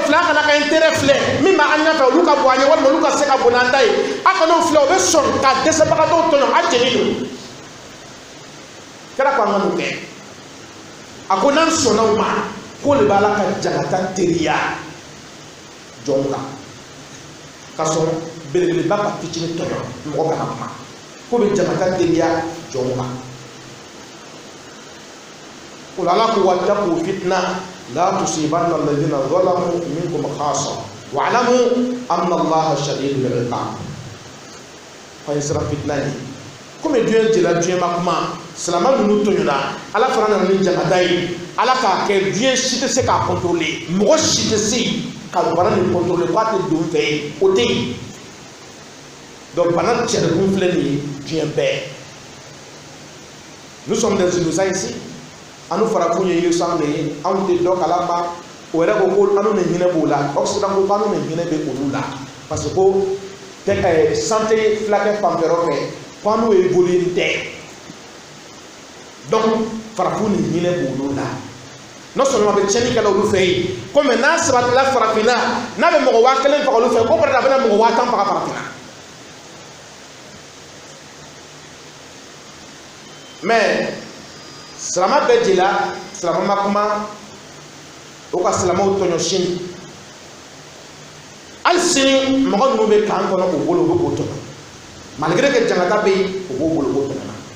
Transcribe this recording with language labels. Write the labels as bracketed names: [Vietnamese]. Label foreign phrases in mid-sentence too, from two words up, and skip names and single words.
[Bambara] filɛ a kana ka intérêt filɛ min b'an ɲɛfɛ olu ka bon an ye walima olu ka se ka bon n'an ta ye a kana o filɛ o bɛ sɔn ka dɛsɛbagatɔw tɔɲɔ a jɛni don kɛra ko an ka n'o kɛ a ko n'an sɔnna o ma k'o de b'a la ka jagata teriya jɔnw kan ka sɔrɔ belebeleba ka fitinin tɔɲɔ mɔgɔ kana kuma k'o bɛ jagata teriya jɔnw kan o la ala ko [Arabic] واتقوا فتنة لا تصيبن الذين ظلموا منكم خاصة واعلموا أن الله شديد العقاب [Bambara] fa yasra fitna ye komi diɲɛ jɛla diɲɛ ma kuma silama ninnu tɔɲɔna ala fana nana ni jagata ye ala k'a kɛ diɲɛ si tɛ se k'a contrôler mɔgɔ si tɛ se ka bana nin contrôler k'a tɛ don fɛ yen o tɛ yen donc bana cɛrɛkun filɛ nin ye diɲɛ bɛɛ [French] nous sommes des innocents ici [Bambara] anu farafinw ye innocent de ye anw tɛ dɔ kalama o yɛrɛ ko ko anu ni hinɛ b'o la occident ko k'anu ni hinɛ bɛ olu la [French] parce que [Bambara] ko santé filakɛ fanfɛlaw fɛ ko anu évolué tɛ donc farafinw ni hinɛ b'olu la [French] non seulement [Bambara] bɛ tiɲɛni kɛla olu fɛ yen ko mɛ n'a sabatila farafinna n'a bɛ mɔgɔ 1000 faga olu fɛ ko peut-être a bɛna mɔgɔ 5000 faga farafinna mais silama bɛɛ jɛla silama ma kuma o ka silamaw tɔɲɔ sini hali sini mɔgɔ ninnu bɛ kan kɔnɔ k'o bolo u bɛ k'o tɔɲɔ [French] malgré que [Bambara] jangata bɛ yen o b'o bolo o b'o tɔɲɔ